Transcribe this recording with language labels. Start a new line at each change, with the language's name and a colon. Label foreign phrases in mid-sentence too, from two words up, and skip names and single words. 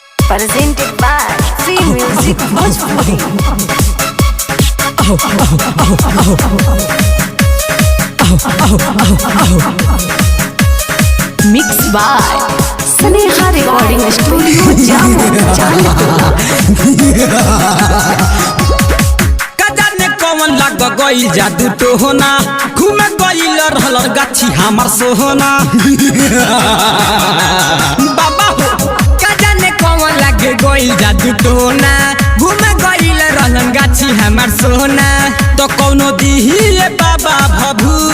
English: presented by Free Music Bhojpuri. Mixed by Sneha Recording Studio, Jammu.
Bhojpuri: कजाने कौन लग गई जादू टोहना घूमे गईल रहल गाछी हमार सोहना बाबा हो कजाने कौन लग गई जादू टोहना घूमे गईल रहल गाछी हमार सोहना तो कौनो दिही बाबा भभू